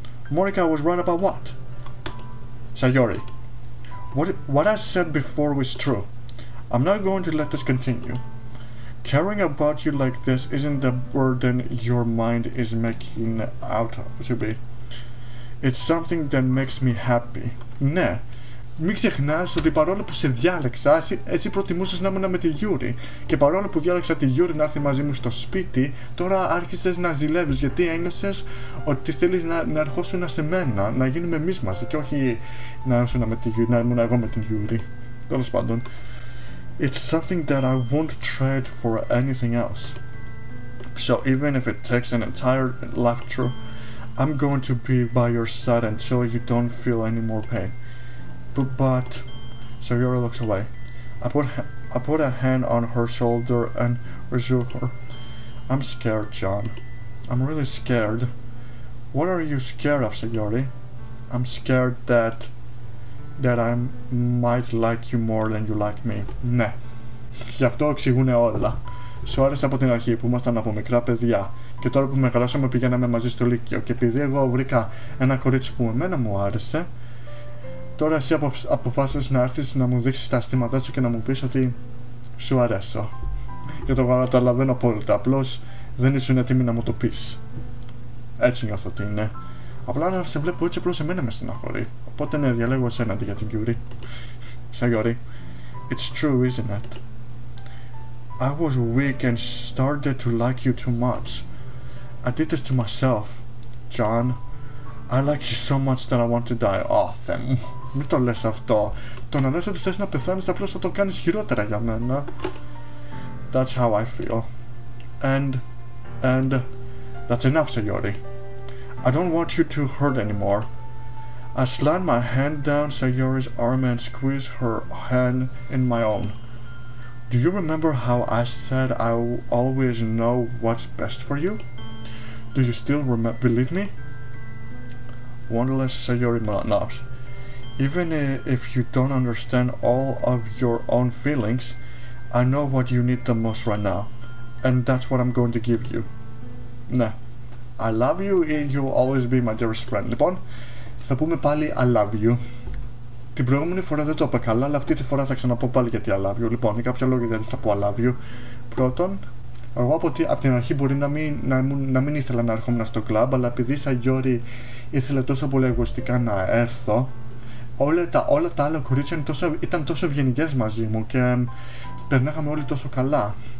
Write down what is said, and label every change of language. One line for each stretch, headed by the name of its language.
English: Monica was right about what? Sayori, what I said before was true. I'm not going to let this continue. Caring about you like this isn't the burden your mind is making out to be. It's something that makes me happy.
Greek: Ναι, μην ξεχνάς ότι παρόλο που σε διάλεξα, εσύ προτιμούσες να ήμουν με τη Γιώρη. Και παρόλο που διάλεξα τη Γιώρη να έρθει μαζί μου στο σπίτι, τώρα άρχισες να ζηλεύεις, γιατί ένιωσες ότι θέλεις να ερχόσουν σε μένα, να γίνουμε εμείς μαζί και όχι να ήμουν εγώ με την Γιώρη. Τέλος πάντων.
English: It's something that I won't trade for anything else. So even if it takes an entire lifetime, I'm going to be by your side until you don't feel any more pain. But Sayori looks away. I put a hand on her shoulder and reassured her. I'm scared, John. I'm really scared. What are you scared of, Sayori? I'm scared that I might like you more than you like me.
Greek: Ναι. Γι' αυτό εξηγούνε όλα. Σου άρεσε από την αρχή που ήμασταν από μικρά παιδιά. Και τώρα που μεγαλώσαμε πηγαίναμε μαζί στο Λύκειο. Και επειδή εγώ βρήκα ένα κορίτσι που εμένα μου άρεσε, τώρα εσύ αποφάσισες να έρθεις να μου δείξεις τα αισθήματά σου και να μου πεις ότι σου αρέσω. Και το καταλαβαίνω απόλυτα. Απλώς δεν ήσουν έτοιμη να μου το πεις. Έτσι νιώθω ότι είναι. Απλά να σε βλέπω έτσι απλώς εμένα με στεναχωρεί. Οπότε ναι, διαλέγω εσένα αντί για την Γιώρη.
English: Sayori, it's true, isn't it? I was weak and started to like you too much. I did this to myself. John, I like you so much that I want to die.
Greek: Oh, Θεέ μου. Μην το λες αυτό. Το να λες ότι θες να πεθάνεις απλώς θα το κάνεις χειρότερα για μένα.
English: That's how I feel. And that's enough, Sayori. I don't want you to hurt anymore. I slid my hand down Sayori's arm and squeezed her hand in my own. Do you remember how I said I always know what's best for you? Do you still believe me? Wonderless Sayori nods. Even if you don't understand all of your own feelings, I know what you need the most right now. And that's what I'm going to give you. Ναι. I love you, you'll always be my dearest friend.
Greek: Λοιπόν, θα πούμε πάλι
English: I love you.
Greek: Την προηγούμενη φορά δεν το είπα καλά, αλλά αυτή τη φορά θα ξαναπώ πάλι γιατί I love you. Λοιπόν, είναι κάποια λόγια γιατί θα πω
English: I love you.
Greek: Πρώτον, εγώ από την αρχή μπορεί να μην ήθελα να έρχομαι στο κλαμπ, αλλά επειδή η Sayori ήθελε τόσο πολύ εγωιστικά να έρθω, όλα τα άλλα κορίτσια ήταν τόσο ευγενικές μαζί μου και περνάγαμε όλοι τόσο καλά.